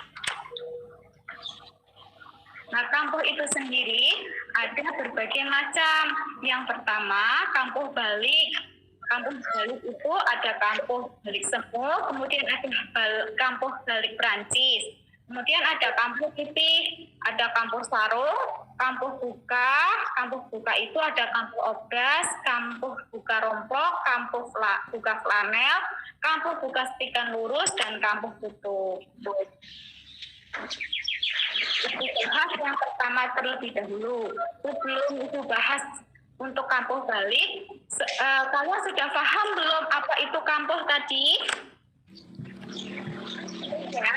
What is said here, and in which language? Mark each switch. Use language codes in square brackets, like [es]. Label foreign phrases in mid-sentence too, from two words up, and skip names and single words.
[id] Nah, kampuh itu sendiri ada berbagai macam. Yang pertama, kampuh balik. Kampuh balik itu ada kampuh balik semu, kemudian ada kampuh balik Prancis. Kemudian ada kampuh pipih, ada kampuh sarung, kampuh buka. Kampuh buka itu ada kampuh obras, kampuh buka rompok, kampuh buka flanel, kampuh buka stikan lurus, dan kampuh tutup. Itu bahas yang pertama terlebih dahulu. Sebelum itu bahas untuk kampuh balik, kalian sudah paham belum apa itu kampuh tadi? Ya.